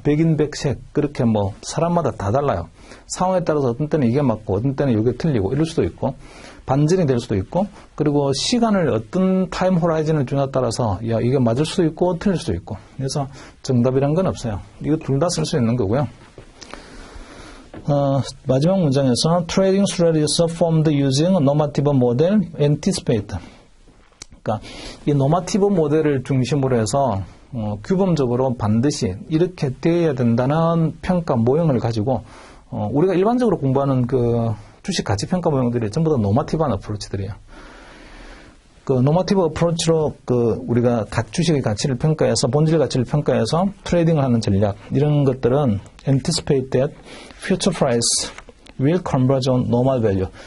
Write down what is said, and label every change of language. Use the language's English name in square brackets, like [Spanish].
[Korean] 백인백색 그렇게 뭐 사람마다 다 달라요. 상황에 따라서 어떤 때는 이게 맞고 어떤 때는 이게 틀리고 이럴 수도 있고 반전이 될 수도 있고 그리고 시간을 어떤 타임 호라이즌을 주냐에 따라서 야 이게 맞을 수도 있고 틀릴 수도 있고 그래서 정답이란 건 없어요. 이거 둘 다 쓸 수 있는 거고요. 마지막 문장에서 [English] trading strategies formed using normative model anticipate. [Korean] 그러니까 이 normative 모델을 중심으로 해서 규범적으로 반드시 이렇게 되어야 된다는 평가 모형을 가지고 우리가 일반적으로 공부하는 그 주식 가치 평가 모형들이 전부 다 노마티브한 어프로치들이에요. 그 노마티브 어프로치로 그 우리가 주식의 가치를 평가해서 본질 가치를 평가해서 트레이딩을 하는 전략 이런 것들은 [English] anticipate that future price will converge on normal value.